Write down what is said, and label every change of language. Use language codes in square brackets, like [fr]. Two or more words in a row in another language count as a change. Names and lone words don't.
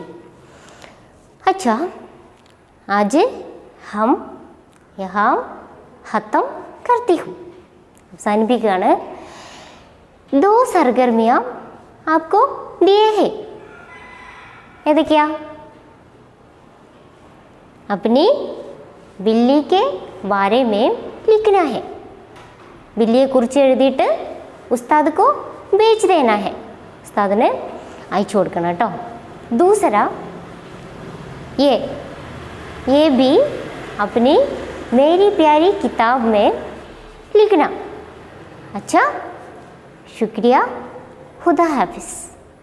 [ur] اچھا، آج ہم یہاں ختم کرتی ہوں, അവസാനിപ്പിക്കുകയാണ്। دو سرگرمیاں آپ کو دیے ہیں. ഏതൊക്കെയാ? اپنی بلی کے بارے میں لکھنا ہے, [ml] ബില്ലിയെ കുറിച്ച് എഴുതിയിട്ട് [ur] استاد کو بیچ دینا ہے, [ml] ഉസ്താദിന് അയച്ചു കൊടുക്കണം കേട്ടോ। [ur] دوسرا، یہ بھی اپنی میری پیاری کتاب میں لکھنا. اچھا، شکریہ، خدا حافظ.